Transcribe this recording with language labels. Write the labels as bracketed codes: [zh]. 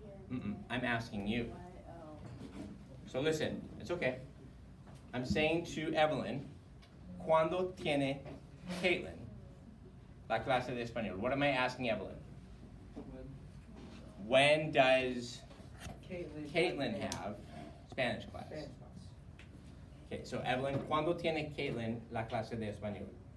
[en] I'm asking you. So listen, it's okay. I'm saying to Evelyn, [es] ¿cuándo tiene Caitlin la clase de español? [en] What am I asking Evelyn? When does Caitlin have Spanish class? [es] Okay, so Evelyn, ¿cuándo tiene Caitlin la clase de español?